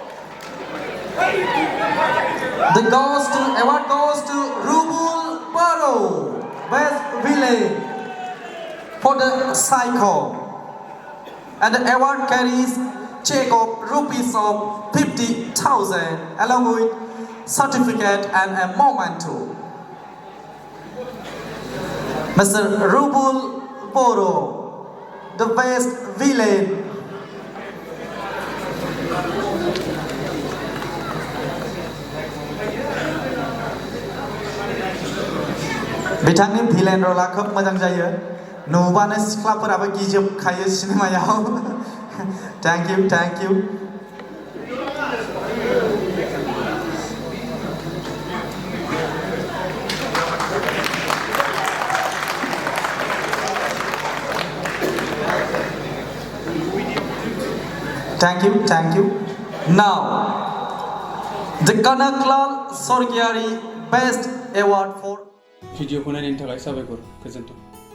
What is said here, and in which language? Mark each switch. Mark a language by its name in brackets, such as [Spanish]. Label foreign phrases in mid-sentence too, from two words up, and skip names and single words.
[English] The award goes to Rubul Boro, Best Villain for the Psycho, and the award carries check of rupees of 50,000 along with certificate and a memento. Mr. Rubul Boro, the best villain. [Bodo] बिथांनि भिलेन रला खोब मोजां जायो नुबानो सिख्लाफोराबो गिजोबखायो सिनेमायाव [English] Thank you. Thank you, thank you. Now, the Kanaklal Sorgiari Best Award for [Bodo] भिडिअखौ नायनायनि थाखाय साबायखर गोजोन्थों।